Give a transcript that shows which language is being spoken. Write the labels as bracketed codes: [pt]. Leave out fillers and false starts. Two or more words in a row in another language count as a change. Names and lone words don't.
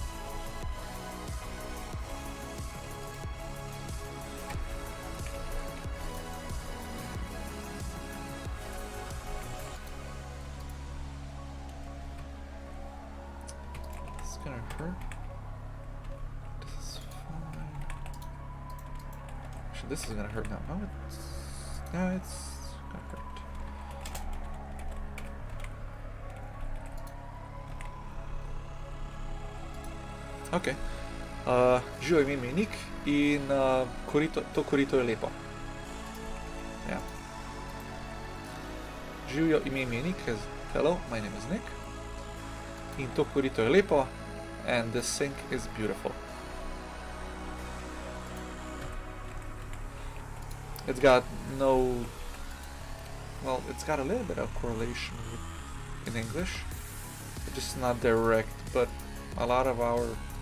[en] It's gonna hurt. This is gonna hurt now. No, it's gonna hurt. Ok. [sl] Živo ime mi je Nik in to korito je lepo. Ja. Živo ime mi je Nik. [en] Hello, my name is Nick. [sl] In to korito je lepo. [en] And the sink is beautiful. It's got no... Well, it's got a little bit of correlation in English. It's just not direct, but a lot of our